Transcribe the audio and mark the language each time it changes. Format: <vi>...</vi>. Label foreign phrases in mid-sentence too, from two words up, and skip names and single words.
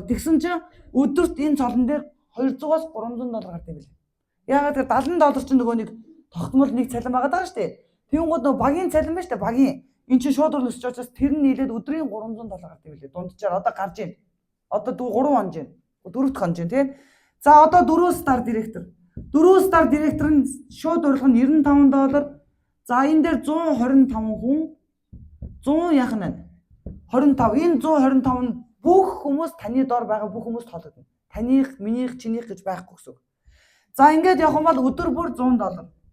<mn>Тэгсэн чинь өдөрт энэ цолон дээр $200-аас $300 гардаг юм билээ. Яагаад гэвэл $70 чинь нөгөө нэг тогтмол нэг цалин байгаа даа шүү дээ. Тэгэнгүүт нөгөө багийн цалин байна шүү дээ. Багийн эн чинь шууд өсч учраас тэр нь нийлээд өдрийн $300 гардаг юм билээ. Дунджаар одоо гарч байна. Одоо 3 хонж байна. 4 дахь хонж байна тийм. За одоо 4</mn> <en>star director.</en> <mn>4</mn> <en>star director</en> <mn>нь шууд урилга нь $95. За энэ дээр 125 хүн 100 яах нь 25. Энэ 125 нь бүх хүмүүс таны доор байгаа бүх хүмүүст тоологдно. Таних, минийх, чинийх гэж байхгүй гэсэн үг. За ингээд явах юм бол өдөр бүр $100.</mn>